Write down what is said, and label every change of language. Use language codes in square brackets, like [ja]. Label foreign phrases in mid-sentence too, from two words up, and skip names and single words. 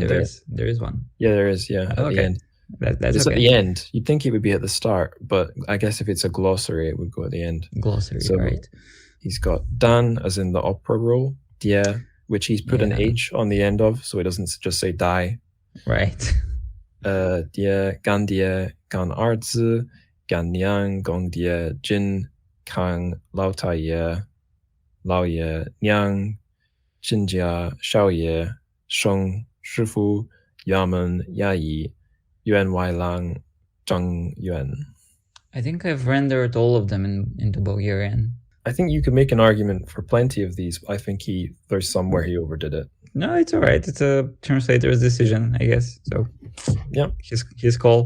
[en] there is one. Yeah, there is. Yeah, at the end. That's it's okay. At the end. You'd think it would be at the start, but I guess if it's a glossary, it would go at the end. Glossary, so right. He's got Dan, as in the opera roll, Die, which he's put an H on the end of, so it doesn't just say die. Right. Die, Gan Die, Gan Arzi, Gan Niang, Gong Die, Jin, Kang, Lao Tai Ye, Lao Ye, Niang, Jinjia, Shao Ye, Sheng, Shifu, Yamen, Yayi, Yuan Wai Lang, Zhang Yuan. I think I've rendered all of them into Bulgarian. I think you could make an argument for plenty of these. I think there's some where he overdid it. No, it's all right. It's a translator's decision, I guess. So, yeah, his call.